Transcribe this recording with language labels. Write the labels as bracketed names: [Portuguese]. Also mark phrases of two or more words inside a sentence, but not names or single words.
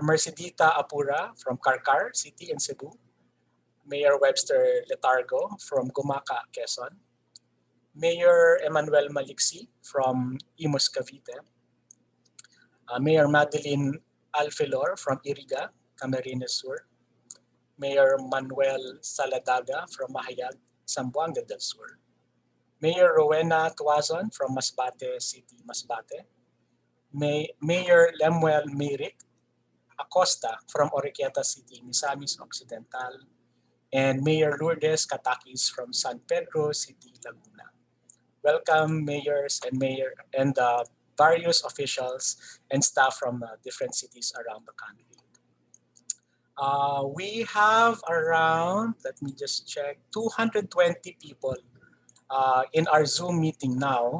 [English] Mercedita Apura from Carcar City in Cebu, Mayor Webster Letargo from Gumaca, Quezon, Mayor Emmanuel Maliksi from Imus, Cavite, Mayor Madeline Alfilor from Iriga, Camarines Sur, Mayor Manuel Saladaga from Mahayag, Zamboanga del Sur, Mayor Rowena Tuazon from Masbate City, Masbate. Mayor Lemuel Meyrick Acosta from Oroquieta City, Misamis Occidental, and Mayor Lourdes Katakis from San Pedro City, Laguna. Welcome, mayors and various officials and staff from different cities around the country. We have around, let me just check, 220 people in our Zoom meeting now.